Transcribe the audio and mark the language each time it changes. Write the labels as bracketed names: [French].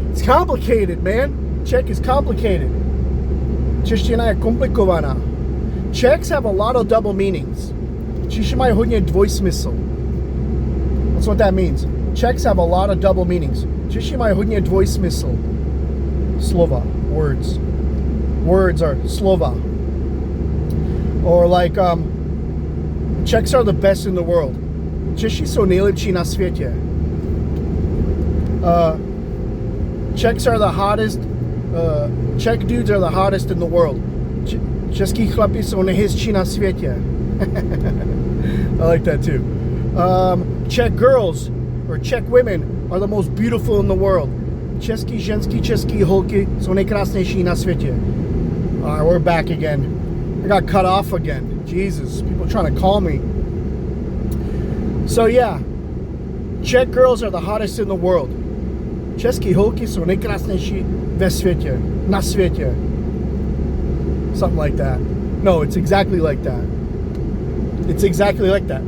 [English] It's complicated, man. Czech is complicated. [Czech] Čeština je komplikovaná. [English] Czechs have a lot of double meanings. [Czech] Češi mají hodně dvojsmysl. [English] That's what that means. Czechs have a lot of double meanings. [Czech] Češi mají hodně dvojsmysl. [English] Slova, words. Words are slova. Or like, Czechs are the best in the world. [Czech] Češi jsou nejlepší na světě. [English] Czechs are the hottest. Czech dudes are the hottest in the world. [Czech] Český chlapi jsou nejhezčí na světě. [English] I like that too. Czech girls or Czech women are the most beautiful in the world. [Czech] Český ženský, český holky jsou nejkrásnější na světě. [English] Alright, we're back again. I got cut off again. Jesus, people trying to call me. So yeah, Czech girls are the hottest in the world. [Czech] Český holky jsou nejkrásnější ve světě, na světě. [English] Something like that. No, it's exactly like that. It's exactly like that.